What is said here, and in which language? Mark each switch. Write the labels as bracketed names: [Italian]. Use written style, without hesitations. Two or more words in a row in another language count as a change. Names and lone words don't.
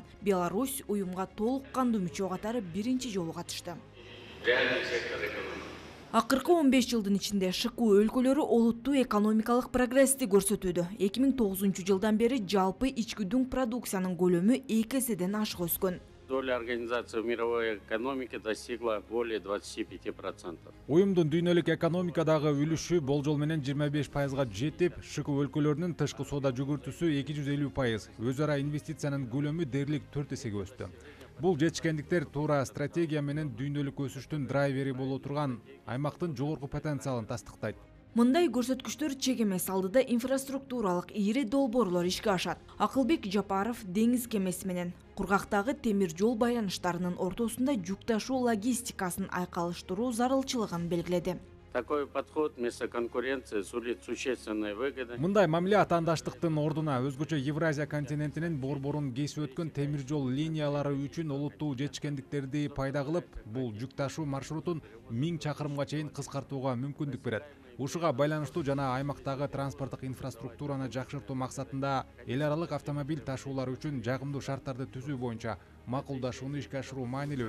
[Kyrgyz] Беларусь уюмга толук кандуу мүчө катары биринчи жолу катышты. Акыркы 15 жылдын ичинде ШКУ өлкөлөрү олуттуу экономикалык прогрессти көрсөтүүдө. 2009 жылдан бери жалпы ички дүң продукциянын көлөмү 2 эседен ашык өскөн. [Russian] Доля организации в мировой экономике достигла более 25%. [Kyrgyz] Уюмдун дүйнөлүк экономикадагы үлүшү болжол менен 25%га жетип, ШКУ өлкөлөрүнүн тышкы соода жүгүртүүсү 250%, өз ара инвестициянын көлөмү дээрлик 4 эсеге өстү. Бул жетишкендиктер туура стратегия менен дүйнөлүк өсүштүн драйвери боло турган аймактын жогорку потенциалын тастыктайт. Мындай көрсөткүчтөр чек эмес, алдыда инфраструктуралык ири долбоорлор ишке ашат. Акылбек Жапаров деңиз кемеси менен кургактагы темир жол байланыштарынын ортосунда жүк ташуу логистикасын айкалыштыруу зарылчылыгын белгиледи. [Russian] Такой подход вместо конкуренции сулит существенные выгоды. [Kyrgyz] Мындай мамиле атаандаштыктын ордуна өзгөчө Евразия континентинин борборун кесип өткөн темир жол линиялары үчүн олуттуу жетишкендиктерди пайда кылып, бул жүк ташуу маршрутун 1000 чакырымга чейин кыскартууга мүмкүндүк берет. Ушуга байланыштуу жана аймактагы транспорттук инфраструктураны жакшыртуу максатында эл аралык автомобиль ташуулар үчүн жагымдуу шарттарды түзүү боюнча макулдашууну ишке ашыруу маанилүү.